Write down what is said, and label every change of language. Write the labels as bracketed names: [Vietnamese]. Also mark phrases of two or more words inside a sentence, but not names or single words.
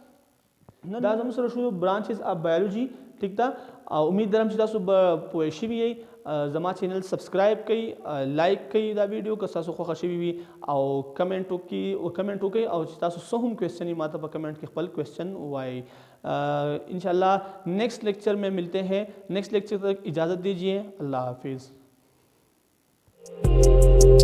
[Pashto] دا زموږ سره شو [English] branches of biology [Pashto] ټیک ده او امید لرم چې تاسو به پوه شوي یئ زما چینل سبسکرایب کړئ لایک کړئ دا ویډیو که تاسو خوښه شوي وي او کمنټ وکړئ او چې تاسو څه هم کوېسچن یې ماته په کمنٹ کې خپل کوېسچن ووایئ [Urdu] انشاءاللہ نیکسٹ لیکچر میں ملتے ہیں نیکسٹ لیکچر تک اجازت دیجیے اللہ حافظ